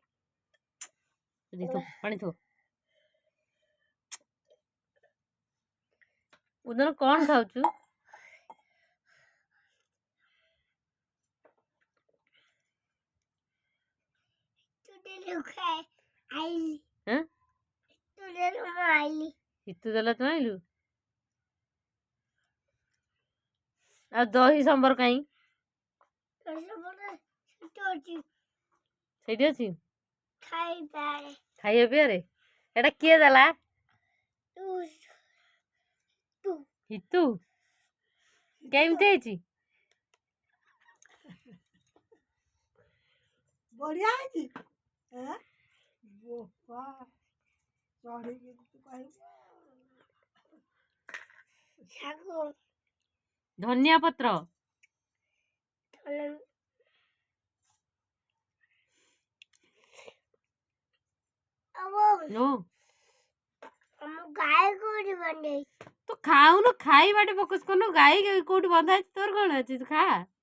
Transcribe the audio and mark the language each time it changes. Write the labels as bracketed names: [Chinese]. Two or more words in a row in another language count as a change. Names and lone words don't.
[Odia] ପାଣି ଥୋ ଉଦନ କ'ଣ ଖାଉଛୁ ତୁ ଦେଲା ତୁ ଆଇଲୁ ଆଉ ଦହି ସମ୍ବର କାଇଁ ସେଇଠି ଅଛି ଖାଇବା ପିଇବାରେ ଏଟା କିଏ ଦେଲା ହିତୁ କେମିତି ହେଇଛି [Hindi] बढ़िया है जी [Odia] ଧନିଆ ପତ୍ର ତୁ ଖାଉନୁ ଖାଇବାଟେ ଫୋକସ୍ କରୁନୁ ଗାଈ କୋଉଠି ବନ୍ଧା ଅଛି ତୋର କ'ଣ ଅଛି ତୁ ଖା